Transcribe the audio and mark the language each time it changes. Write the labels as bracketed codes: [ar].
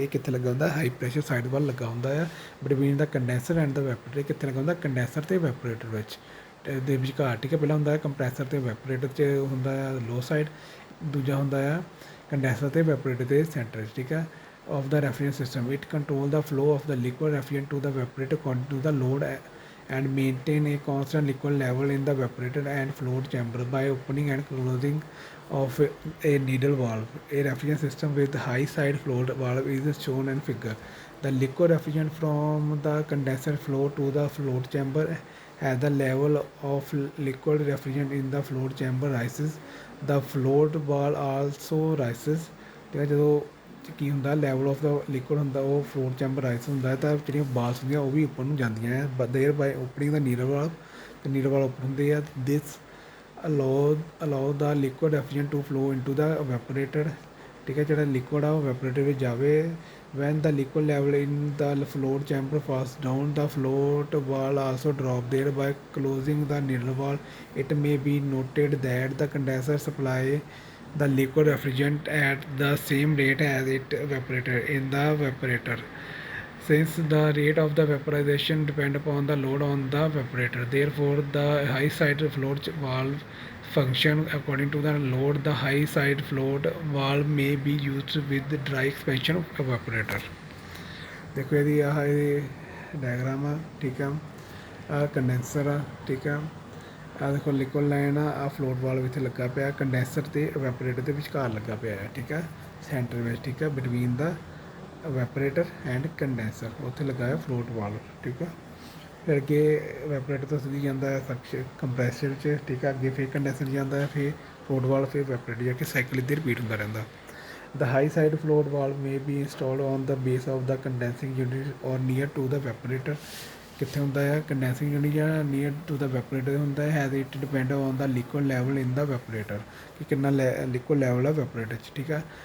[pa] ਇਹ ਕਿੱਥੇ ਲੱਗਾ ਹੁੰਦਾ? ਹਾਈ ਪ੍ਰੈਸ਼ਰ ਸਾਈਡ ਵੱਲ ਲੱਗਾ ਹੁੰਦਾ ਆ। [en] Between the condenser and the evaporator. [pa] ਕਿੱਥੇ ਲੱਗਾ ਹੁੰਦਾ? ਕੰਡੈਂਸਰ ਅਤੇ ਵੈਪੋਰੇਟਰ ਵਿੱਚ ਦੇ ਵਿਚਕਾਰ, ਠੀਕ ਹੈ। ਪਹਿਲਾਂ ਹੁੰਦਾ ਕੰਪਰੈਸਰ ਅਤੇ ਵੈਪੋਰੇਟਰ 'ਚ ਹੁੰਦਾ ਆ ਲੋ ਸਾਈਡ, ਦੂਜਾ ਹੁੰਦਾ ਆ ਕੰਡੈਂਸਰ ਅਤੇ ਵੈਪੋਰੇਟਰ ਦੇ ਸੈਂਟਰ 'ਚ, ਠੀਕ ਹੈ, [en] of the refrigerant system. It controls the flow of the liquid refrigerant to the evaporator according to the load and maintain a constant liquid level in the evaporator and float chamber by opening and closing of a needle valve. A refrigerant system with high side float valve is shown in figure. The liquid refrigerant from the condenser flow to the float chamber as the level of liquid refrigerant in the float chamber rises, the float valve also rises. [pa] ਜਦੋਂ ਕੀ ਹੁੰਦਾ [en] level of the liquid [pa] ਹੁੰਦਾ ਉਹ float chamber rice ਹੁੰਦਾ, ਤਾਂ ਜਿਹੜੀਆਂ balls ਹੁੰਦੀਆਂ ਉਹ ਵੀ ਉੱਪਰ ਨੂੰ ਜਾਂਦੀਆਂ ਹੈ [en] thereby opening the needle valve, [pa] ਅਤੇ ਨੀਡਲ ਵਾਲਵ ਓਪਨ ਹੁੰਦੇ ਆ। [en] This allow the liquid refrigerant to flow into the evaporator, ਠੀਕ ਹੈ। [pa] ਜਿਹੜਾ ਲਿਕੁਇਡ ਆ ਉਹ ਵੈਪੋਰੇਟਰ ਵਿੱਚ ਜਾਵੇ। [en] When the liquid level in the float chamber falls down, the float valve also drop thereby closing the needle valve. It may be noted that the condenser supply the liquid refrigerant at the same rate as it evaporated in the evaporator. Since the rate of the vaporization depend upon the load on the evaporator, therefore the high side float valve function according to the load. The high side float valve may be used with dry expansion evaporator. [hi] देखो यदि यह diagram है, ठीक है। [pa] ਆ condenser ਆ, ਠੀਕ ਆ। ਆ ਦੇਖੋ ਲਿਕੁਇਡ ਲਾਈਨ ਆ ਫਲੋਟ ਵਾਲਵ ਇੱਥੇ ਲੱਗਾ ਪਿਆ, ਕੰਡੈਂਸਰ ਤੇ ਇਵੈਪੋਰੇਟਰ ਦੇ ਵਿਚਕਾਰ ਲੱਗਾ ਪਿਆ ਹੈ, ਠੀਕ ਆ, ਸੈਂਟਰ ਵਿੱਚ, ਠੀਕ ਆ, [en] between the evaporator and condenser [pa] ਉੱਥੇ ਲੱਗਾ ਹੈ ਫਲੋਟ ਵਾਲਵ, ਠੀਕ ਆ। ਫਿਰ ਅੱਗੇ ਇਵੈਪੋਰੇਟਰ ਤੋਂ ਸਿੱਧੀ ਜਾਂਦਾ ਹੈ ਸਕਸ਼ਨ ਕੰਪਰੈਸਰ 'ਚ, ਠੀਕ ਆ। ਅੱਗੇ ਫਿਰ ਕੰਡੈਂਸਰ ਜਾਂਦਾ ਹੈ, ਫਿਰ ਫਲੋਟ ਵਾਲਵ, ਫਿਰ ਇਵੈਪੋਰੇਟਰ, ਜਾ ਕੇ ਸਾਈਕਲ ਇੱਧਰ ਰਿਪੀਟ ਹੁੰਦਾ ਰਹਿੰਦਾ। [en] The high side float valve may be installed on the base of the condensing unit or near to the evaporator। [pa] ਕਿੱਥੇ ਹੁੰਦਾ ਹੈ ਕੰਡੈਂਸਿੰਗ ਯੂਨਿਟ ਜਾਂ [en] near to the evaporator [pa] ਹੁੰਦਾ ਹੈ। [en] has it depend on the liquid level in the evaporator, [pa] ਕਿ ਕਿੰਨਾ ਲਿਕੁਇਡ ਲੈਵਲ ਹੈ ਵੈਪੋਰੇਟਰ 'ਚ, ਠੀਕ ਹੈ।